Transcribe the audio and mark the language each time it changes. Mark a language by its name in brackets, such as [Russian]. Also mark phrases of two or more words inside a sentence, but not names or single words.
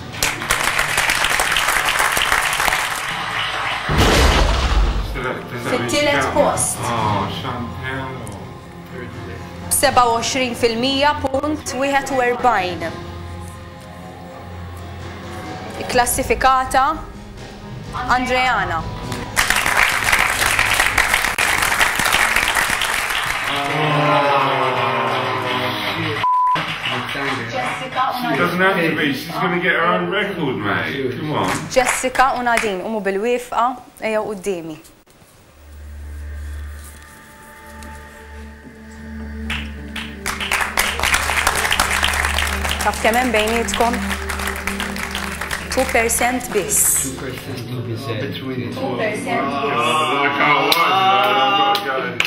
[Maltese] Fit-tielet post. 27.41. Klassifikata Andreana. [English] She doesn't have to be, she's going to get her own record, mate. Come on. [Maltese] Jessica u Nadine umu bil-wifqa ejjew qudiemi. Taf kemm hemm bejnietkom? 2% biss. 2%.